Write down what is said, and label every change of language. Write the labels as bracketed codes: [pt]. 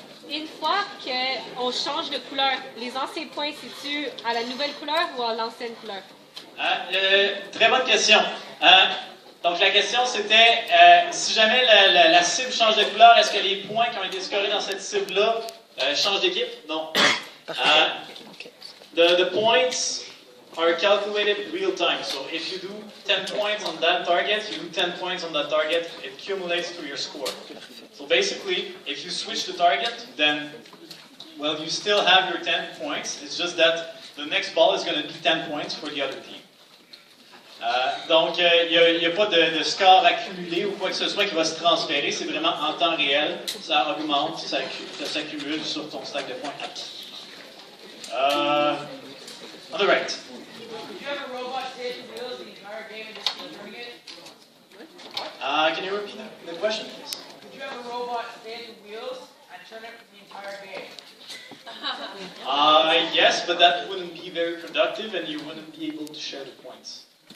[fr] Une fois qu'on change de couleur, les anciens points, c'est-tu à la nouvelle couleur ou à l'ancienne couleur? Très bonne question. Donc, la question, c'était si jamais la cible change de couleur, est-ce que les points qui ont été scorés dans cette cible-là changent d'équipe? Non. [en] The points are calculated real time. So, if you do 10 points on that target, you do 10 points on that target, it accumulates to your score. So, basically, if you switch the target, then, well, you still have your 10 points. It's just that the next ball is going to be 10 points for the other team. [fr] Donc, il n'y a pas de score accumulé ou quoi que ce soit qui va se transférer. C'est vraiment en temps réel. Ça augmente, ça s'accumule sur ton stack de points acquis. [en] On the right. Did you have a robot stay at the wheels the entire game and just keep turning it? Can you repeat the question, please? Did you have a robot stay at the wheels and turn it for the entire game? Yes, but that wouldn't be very productive and you wouldn't be able to share the points.